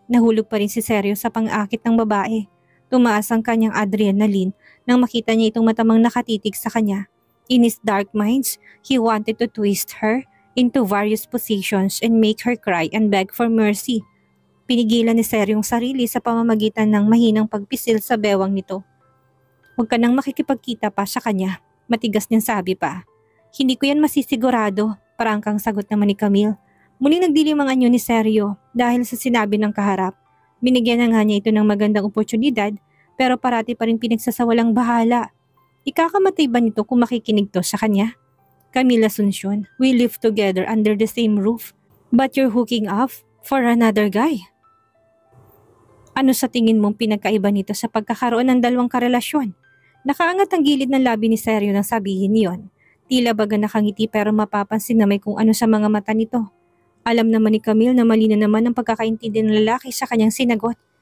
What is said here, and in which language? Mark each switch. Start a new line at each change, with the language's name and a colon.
Filipino: Nahulog pa rin si Sergio sa pang-akit ng babae. Tumaas ang kanyang adrenaline nang makita niya itong matamang nakatitig sa kanya.
English: In his dark minds, he wanted to twist her into various positions and make her cry and beg for mercy.
Filipino: Pinigilan ni Sergio ang sarili sa pamamagitan ng mahinang pagpisil sa bewang nito. Huwag ka nang makikipagkita pa sa kanya, matigas niyang sabi pa. Hindi ko yan masisigurado, parangkang sagot naman ni Camille. Muling nagdilim ang anyo ni Seryo dahil sa sinabi ng kaharap. Binigyan na nga niya ito ng magandang oportunidad pero parati pa rin pinagsasawalang bahala. Ikakamatay ba nito kung makikinig to sa kanya?
English: Camille Asuncion, we live together under the same roof, but you're hooking up for another guy.
Filipino: Ano sa tingin mong pinagkaiba nito sa pagkakaroon ng dalawang karelasyon? Nakaangat ang gilid ng labi ni Seryo nang sabihin niyon. Tila baga nakangiti pero mapapansin na may kung ano sa mga mata nito. Alam naman ni Camille na mali na naman ang pagkakaintindi ng lalaki sa kanyang sinagot.